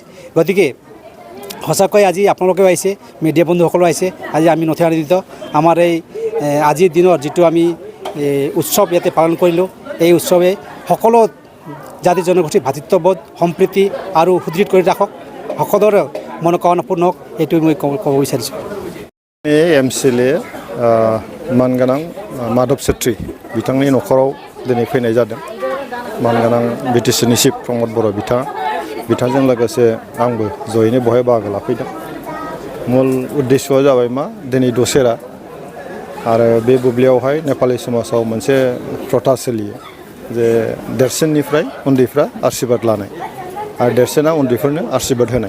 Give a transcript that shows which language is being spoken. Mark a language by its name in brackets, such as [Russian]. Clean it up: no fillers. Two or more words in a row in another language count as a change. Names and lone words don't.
[Assamese] গতিকে সঁচাকৈ আজি আপোনালোকেও আহিছে মিডিয়া বন্ধুসকলো আহিছে আজি আমি নথৈ আনন্দিত। আমাৰ এই আজিৰ দিনৰ যিটো আমি উৎসৱ ইয়াতে পালন কৰিলোঁ এই উৎসৱে সকলো জাতি জনগোষ্ঠীৰ ভাতৃত্ববোধ সম্প্ৰীতি আৰু সুদৃঢ় কৰি ৰাখক সকলোৰে মনোকামনা পূৰ্ণ হওক এইটোৱে মই ক'ব বিচাৰিছোঁ। [Bodo] MCLA मानगोनां माधव सेट्रि बिथांनि न'खराव दिनै फैनाय जादों। मानगोनां BTC नि चिफ रमद बर'न बिथांजों लोगोसे आंबो जयैनो बहाय बाहागो लाफैदों। मुल उद्देश्यआ जाबाय मा दिनै दसेरा आरो बे बुब्लियावहाय नेपालि समाजाव मोनसे प्रथा सोलियो जे देरसिननिफ्राय उन्दैफ्रा आशीर्बाद लानाय आरो देरसिना उन्दैफोरनो आशीर्बाद होनाय।